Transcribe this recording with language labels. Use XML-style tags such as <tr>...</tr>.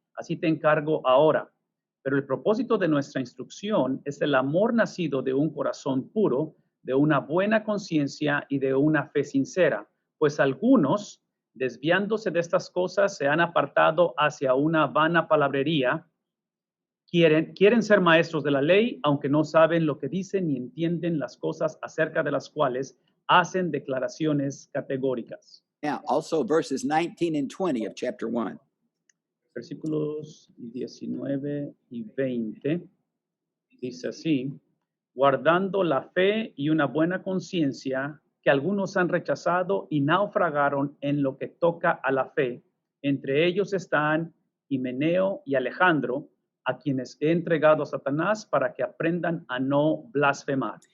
<es>Así te encargo ahora. Pero el propósito de nuestra instrucción es el amor nacido de un corazón puro, de una buena conciencia y de una fe sincera, pues algunos, desviándose de estas cosas, se han apartado hacia una vana palabrería. Quieren ser maestros de la ley, aunque no saben lo que dicen ni entienden las cosas acerca de las cuales hacen declaraciones categóricas.</es> <en>Now, also verses 19 and 20 of chapter 1.</en> <es>Versículos 19 y 20 dice así: guardando la fe y una buena conciencia, que algunos han rechazado y naufragaron en lo que toca a la fe. Entre ellos están Himeneo y Alejandro, a quienes he entregado a Satanás para que aprendan a no blasfemar.</es>